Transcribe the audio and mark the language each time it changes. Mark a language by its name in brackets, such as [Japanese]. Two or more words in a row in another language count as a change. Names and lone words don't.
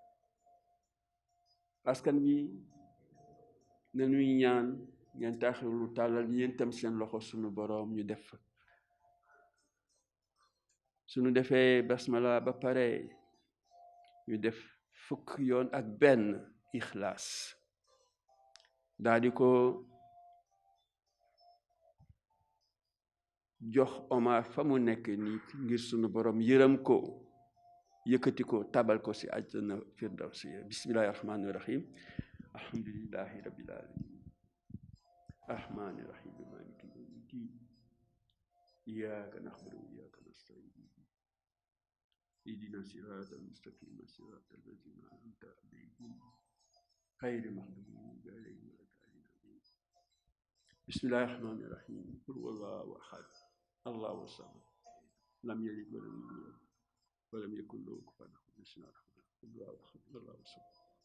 [Wolof] askan bi na ñuy ñaan ngeen taxirlu tàllal yéen tam seen loxo sunu boroom ñu def suñu defee basmala ba pare ñu def fukk yoon ak benn ixlaas daal di ko jox Omar fa mu nekk nii ngir sunu borom yërëm ko yëkkati ko tabal ko ci àjjana firdawsi bismillahi [Arabic] الرحمن الرحيم الحمد لله رب العالمين الرحمن الرحيم مالك يوم الدين إياك نعبد وإياك nasta'in اهدنا الصراط المستقيم صراط الذين أنعمت عليهم غير المغضوب عليهم ولا الضالين بسم الله الرحمن الرحيم قل هو الله أحد الله الصمد لم يلد ولم يولد ولم يكن له كفوا أحد بسم الله الرحمن الرحيم الله أحد الله الصمد